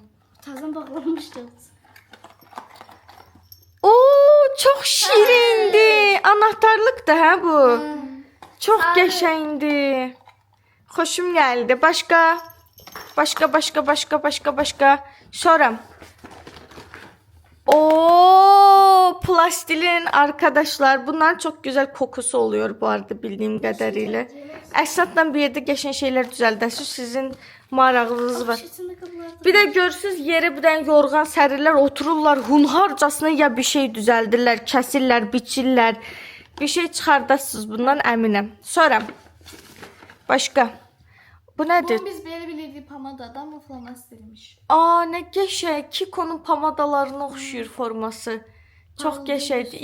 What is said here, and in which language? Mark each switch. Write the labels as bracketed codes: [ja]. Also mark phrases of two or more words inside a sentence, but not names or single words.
[az] Təzən bağlanmışdı. Oo, çox şirindir. Anahtarlık da hə bu. Çox qəşəngdir. Xoşum gəldi. Başqa? Başqa. Sonra. [tr] Oo, plastilin arkadaşlar. Bunların çok güzel kokusu oluyor bu arada bildiğim kadarıyla. [az] Əsatla [tr] bir yerde geçen şeyler [az] düzəldəsiz. Sizin marağınız var. Bir de görürsünüz yere [tr] bir tane yorgan [az] sərirlər, otururlar hunharcasına ya bir şey düzəldirlər, kəsirlər, biçirlər. Bir şey çıxardasınız bundan əminəm. Sonra. Başqa. Bu nədir? Bu biz belə bilirdik pomadadan amma flomastermiş. Aa, nə qəşəng. Kiko'nun pomadalarına oxşuyur forması. Çox qəşəngdir.